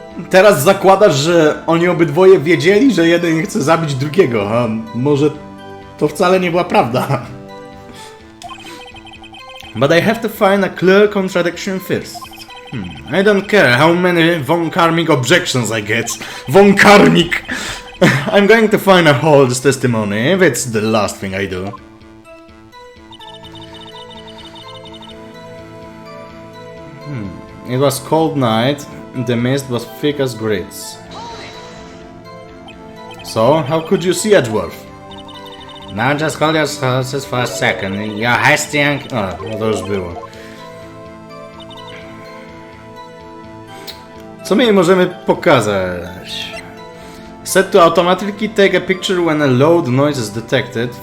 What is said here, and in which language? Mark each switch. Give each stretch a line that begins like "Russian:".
Polish: Teraz zakładasz, że oni obydwoje wiedzieli, że jeden chce zabić drugiego, a może to wcale nie była prawda.
English: But I have to find a clear contradiction first. I don't care how many von Karmic objections I get. Von Karmic! I'm going to find a Hall's testimony if it's the last thing I do. It was cold night, the mist was thick as grits. So, how could you see Edgeworth? Now just hold your horses for a second. You're hasty and...
Polish: No to już było. Co my jej możemy pokazać?
English: Set to automatically take a picture when a loud noise is detected.